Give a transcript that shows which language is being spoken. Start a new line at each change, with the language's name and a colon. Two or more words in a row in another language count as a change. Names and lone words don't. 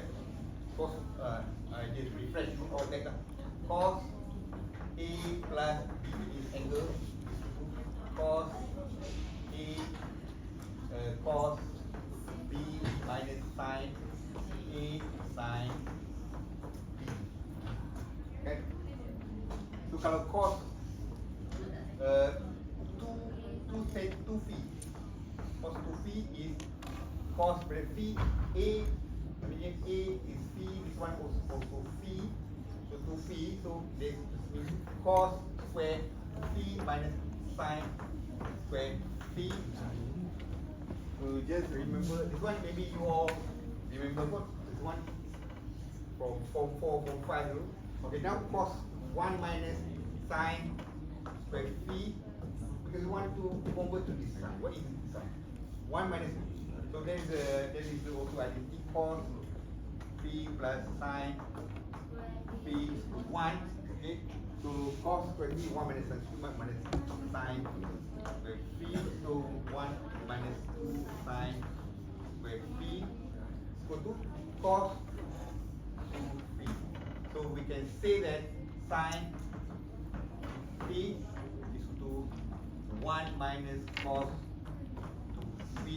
English: Cos I just refresh you all that cos A plus B is angle cos A cos B minus sin A sin B. Okay. So kalau cos two phi. Cos 2 phi is cos berarti A, namanya A is phi, this one also phi. So 2 phi, so this means cos square phi minus sin square phi. So just remember this one, maybe you all remember what this one from form 4, form 5 dulu. Okay, now cos 1 minus sin square phi, because we want to convert to this sign. What is this sign? 1 minus, so there is also identity cos phi plus sin phi is 1. Okay, so cos square phi 1 minus sin minus sin square phi, so 1 minus 2 sin square phi equal to cos 2 phi. So we can say that sin phi is equal to 1 minus cos 2 phi.